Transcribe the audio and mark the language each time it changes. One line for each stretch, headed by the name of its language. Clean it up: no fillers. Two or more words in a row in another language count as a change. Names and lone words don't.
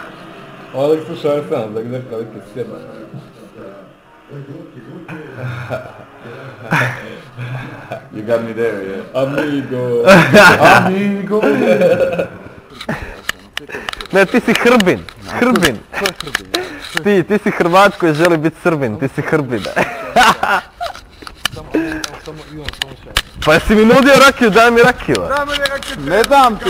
Croatian: Ovo lik sluša Arsena, da gdje lik je sjeba.
English: You got me there, yeah. Amigo. Amigo.
Croatian: Ne, ti si Hrbin. Hrbin. Ti si Hrvat koji želi biti Srbin, ti si Hrbin. Pa jesi mi nudio rakiju, daj mi rakiju. Ne dam ti.